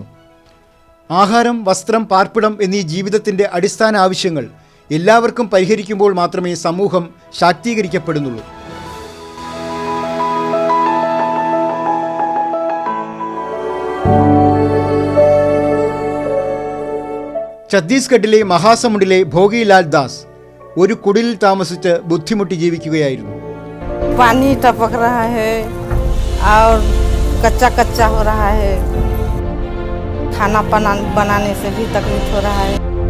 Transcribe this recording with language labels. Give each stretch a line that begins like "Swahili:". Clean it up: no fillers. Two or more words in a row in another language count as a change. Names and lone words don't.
Malayalam: ആഹാരം, വസ്ത്രം, പാർപ്പിടം എന്നീ ജീവിതത്തിൻ്റെ അടിസ്ഥാന ആവശ്യങ്ങൾ എല്ലാവർക്കും പരിഹരിക്കുമ്പോൾ മാത്രമേ സമൂഹം ശാക്തീകരിക്കപ്പെടുന്നുള്ളൂ. ഛത്തീസ്ഗഡിലെ മഹാസമുണ്ടിലെ ഭോഗിലാൽ ദാസ് ഒരു കുടിലിൽ താമസിച്ച് ബുദ്ധിമുട്ടി ജീവിക്കുകയായിരുന്നു.
Hindi: पानी टपक रहा है और कच्चा कच्चा हो रहा है, खाना बनाने से भी तकलीफ हो रहा है।